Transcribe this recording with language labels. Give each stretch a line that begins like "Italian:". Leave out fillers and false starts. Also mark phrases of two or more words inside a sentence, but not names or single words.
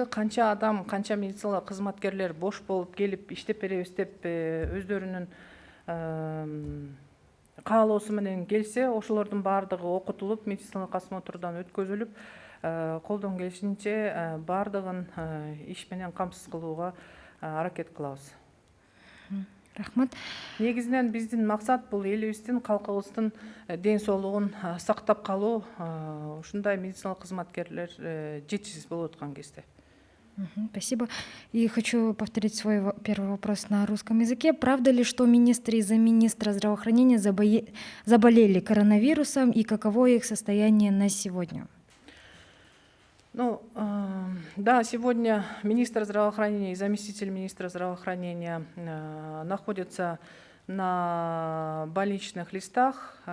Kyrgyz: Канча адам, канча медициналык кызматкерлер бош болуп келип иштеп беребиз деп өздөрүнүн каалоосу менен келсе, ошолордун баардыгы окутулуп, медициналык осмотрдан өткөзүлүп, колдон келишинче баардыгын иш менен камсыз кылууга аракет кылабыз. Рахмат. Негизинен биздин максат бул элибиздин, калкыбыздын ден соолугун сактап калуу. Ушундай медициналык кызматкерлер жетишсиз болуп аткан кезде.
Russian: Спасибо. И хочу повторить свой первый вопрос на русском языке. Правда ли, что министр и замминистра здравоохранения заболели коронавирусом, и каково их состояние на сегодня? Да, сегодня министр здравоохранения и заместитель министра здравоохранения находятся на больничных листах.